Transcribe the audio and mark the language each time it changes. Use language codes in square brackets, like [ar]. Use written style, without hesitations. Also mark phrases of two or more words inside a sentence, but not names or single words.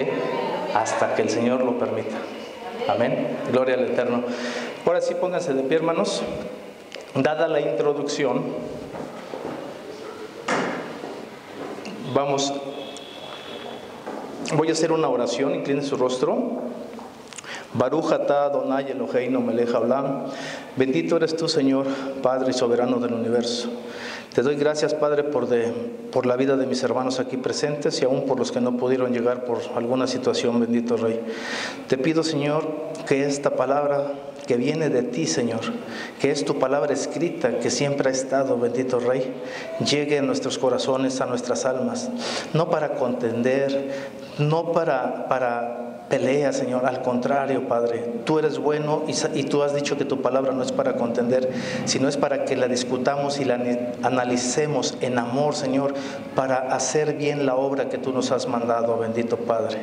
[es] Hasta que el Señor lo permita. Amén. Gloria al Eterno. Ahora sí, pónganse de pie, hermanos. Dada la introducción, voy a hacer una oración. Incline su rostro. [he] ברוך אתה אדוני אלוהינו מלך העולם. [es] Bendito eres tú, Señor, Padre y soberano del universo. Te doy gracias, Padre, por la vida de mis hermanos aquí presentes y aún por los que no pudieron llegar por alguna situación, bendito Rey. Te pido, Señor, que esta palabra que viene de ti, Señor, que es tu palabra escrita, que siempre ha estado, bendito Rey, llegue a nuestros corazones, a nuestras almas, no para contender, no para pelea, Señor, al contrario, Padre, tú eres bueno y tú has dicho que tu palabra no es para contender, sino es para que la discutamos y la analicemos en amor, Señor, para hacer bien la obra que tú nos has mandado, bendito Padre.